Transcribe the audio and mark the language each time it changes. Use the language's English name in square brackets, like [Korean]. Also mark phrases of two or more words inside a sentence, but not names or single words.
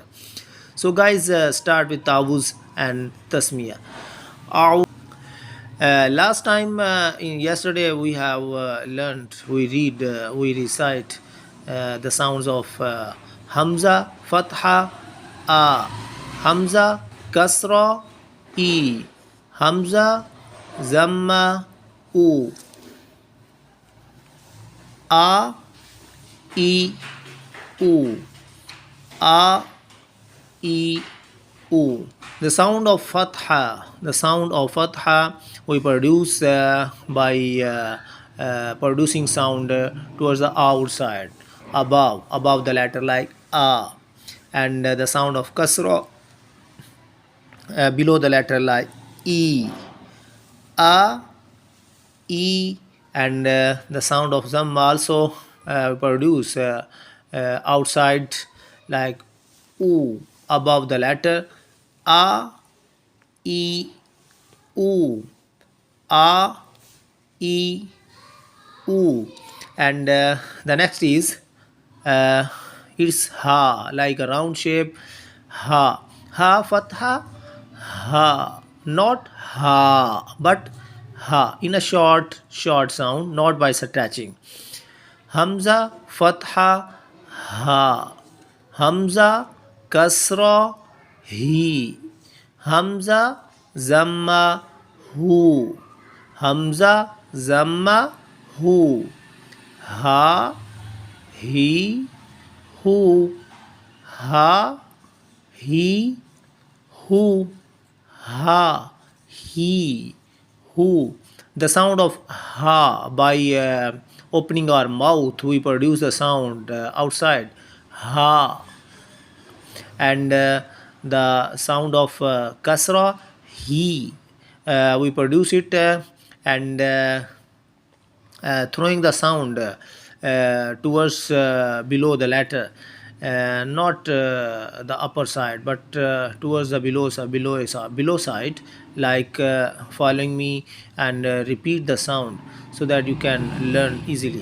[English] So guys, start with tawuz and tasmiya. Last time in yesterday we have learned, we recite the sounds of Hamza, Fatha, A, Hamza, Kasra, E, Hamza, Zamma, U, A, E, U, A, E, U. The sound of fatha we produce by producing sound towards the outside, above the letter, like a, and the sound of kasra below the letter, like e, a, e, and the sound of zamma also produce outside, like u, above the letter a, e, u, a, e, u, and the next is it's ha, like a round shape, ha, fatha, ha, not ha but ha, in a short sound, not by attaching. Hamza, fatha, ha, Hamza, kasra, he, Hamza, zamma, hu, Hamza, zamma, hu, ha, he, hu, ha, he, hu, ha, he, hu. The sound of ha, by opening our mouth we produce the sound outside, ha, and the sound of kasra, he, we produce it and throwing the sound towards below the letter, not the upper side, but towards the below side, like following me and repeat the sound so that you can learn easily.